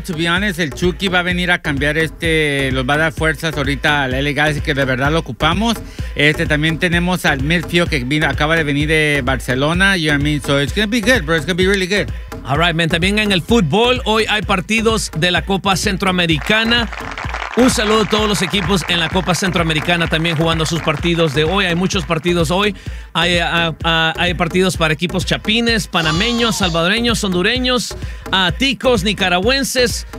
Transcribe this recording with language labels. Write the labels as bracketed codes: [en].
[en] To be honest, [es] el Chucky va a venir a cambiar los va a dar fuerzas ahorita al LA Galaxy, que de verdad lo ocupamos. También tenemos al midfield que acaba de venir de Barcelona. [en] You know what I mean? So it's gonna be good, bro. It's gonna be really good. All right, man. [es] También en el fútbol, hoy hay partidos de la Copa Centroamericana. Un saludo a todos los equipos en la Copa Centroamericana también jugando sus partidos de hoy. Hay muchos partidos hoy. Hay partidos para equipos chapines, panameños, salvadoreños, hondureños, ticos, nicaragüenses.